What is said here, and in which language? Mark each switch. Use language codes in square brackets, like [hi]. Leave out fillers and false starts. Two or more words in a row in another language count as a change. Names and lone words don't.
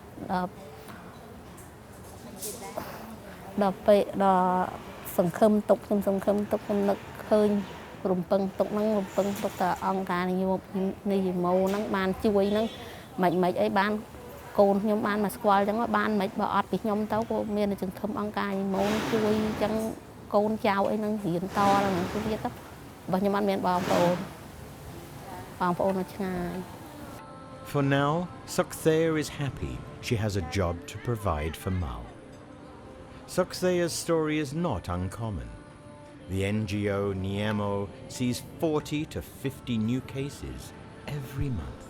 [km] ដល់ពេលដល់សង្ឃឹមទុកខ្ញុំសង្ឃឹមទុកខ្ញុំនឹកឃើញរំពឹងទុកហ្នឹងរំពឹងទុកតែអង្គការនិយមហ្នឹងបានជួយហ្នឹងមិនអីបានកូនខ្ញុំបានមកស្គាល់អញ្ចឹងបានមិនបើអត់ពីខ្ញុំទៅក៏មានសង្ឃឹមអង្គការនិយមជួយអញ្ចឹងកូនចៅអីហ្នឹងរៀនតដល់ហ្នឹងទៀតទៅបើខ្ញុំអត់មានបងប្អូននៅឆ្ងាយ [en] For now, Sokthea is happy she has a job to provide for Mao. Sokthea's story is not uncommon. The NGO Niemo sees 40 to 50 new cases every month.